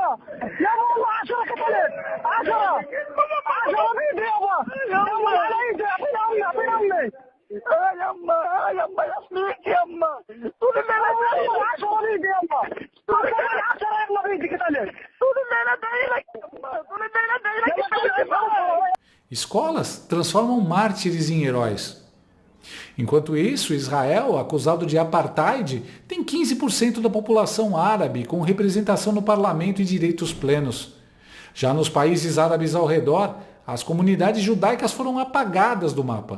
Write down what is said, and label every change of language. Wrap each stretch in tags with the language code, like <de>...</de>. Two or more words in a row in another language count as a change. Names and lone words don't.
<ar>يابا والله 10 قتلت 10 بيدي يابا. يابا على ايدي اعطينا امي اعطينا امي. يما يما يصليك يما. طول الليل 10 بيدي يما. 10 يما بيدي قتلت. طول الليل ادعي لك يما. طول الليل ادعي لك.</ar> <pt>Escolas transformam mártires em heróis. Enquanto isso, Israel, acusado de apartheid, tem 15% da população árabe com representação no parlamento e direitos plenos. Já nos países árabes ao redor, as comunidades judaicas foram apagadas do mapa.</pt>